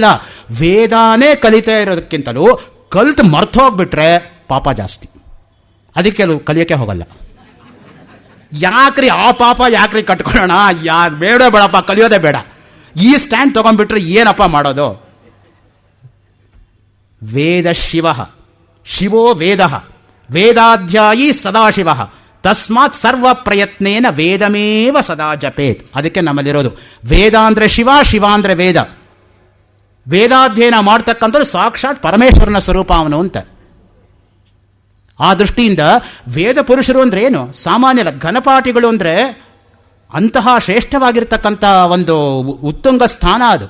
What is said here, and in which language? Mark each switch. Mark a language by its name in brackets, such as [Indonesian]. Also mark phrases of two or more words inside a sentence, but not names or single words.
[Kannada] ವೇದಾನೇ ಕಲಿತಾ ಇರೋದಕ್ಕಿಂತಲೂ ಕಲಿತು ಮರ್ತು ಹೋಗ್ಬಿಟ್ರೆ ಪಾಪ ಜಾಸ್ತಿ. ಅದಕ್ಕೆ ಕೆಲವು ಕಲಿಯೋಕ್ಕೆ ಹೋಗಲ್ಲ. ಯಾಕ್ರಿ ಆ ಪಾಪ ಯಾಕ್ರಿ ಕಟ್ಕೊಳ್ಳೋಣ? ಬೇಡ ಬೇಡಪ್ಪ, ಕಲಿಯೋದೇ ಬೇಡ. ಈ ಸ್ಟ್ಯಾಂಡ್ ತಗೊಂಡ್ಬಿಟ್ರೆ ಏನಪ್ಪ ಮಾಡೋದು? [Sanskrit] ವೇದ ಶಿವ ಶಿವೋ ವೇದ ವೇದಾಧ್ಯಾಯಿ ಸದಾಶಿವ ತಸ್ಮಾತ್ ಸರ್ವ ಪ್ರಯತ್ನೇನ ವೇದಮೇವ ಸದಾ ಜಪೇತ್. [Kannada] ಅದಕ್ಕೆ ನಮ್ಮಲ್ಲಿರೋದು ವೇದ ಅಂದರೆ ಶಿವ, ಶಿವ ಅಂದರೆ ವೇದ. ವೇದಾಧ್ಯಯನ ಮಾಡ್ತಕ್ಕಂಥದ್ದು ಸಾಕ್ಷಾತ್ ಪರಮೇಶ್ವರನ ಸ್ವರೂಪ ಅವನು ಅಂತ. ಆ ದೃಷ್ಟಿಯಿಂದ ವೇದ ಪುರುಷರು ಅಂದರೆ ಏನು? ಸಾಮಾನ್ಯ ಘನಪಾಠಿಗಳು ಅಂದರೆ ಅಂತಹ ಶ್ರೇಷ್ಠವಾಗಿರ್ತಕ್ಕಂಥ ಒಂದು ಉತ್ತುಂಗ ಸ್ಥಾನ ಅದು.